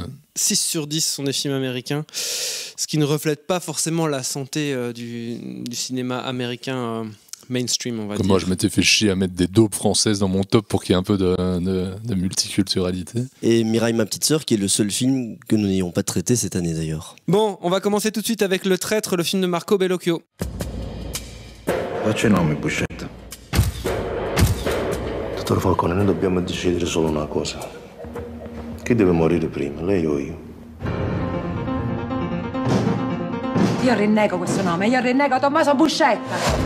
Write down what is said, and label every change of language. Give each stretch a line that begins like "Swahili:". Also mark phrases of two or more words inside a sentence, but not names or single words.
French: 6 sur 10 sont des films américains, ce qui ne reflète pas forcément la santé du cinéma américain mainstream, on va dire. Moi, je m'étais fait chier à mettre des daubes françaises dans mon top pour qu'il y ait un peu de multiculturalité. Et Mirai, ma petite sœur, qui est le seul film que nous n'ayons pas traité cette année d'ailleurs. Bon, on va commencer tout de suite avec Le Traître, le film de Marco Bellocchio.
Italian: Faccia i nomi, Buscetta. Dottor Falcone, noi dobbiamo decidere solo una cosa. Chi deve morire prima, lei o io? Io rinnego questo nome, io rinnego Tommaso Buscetta.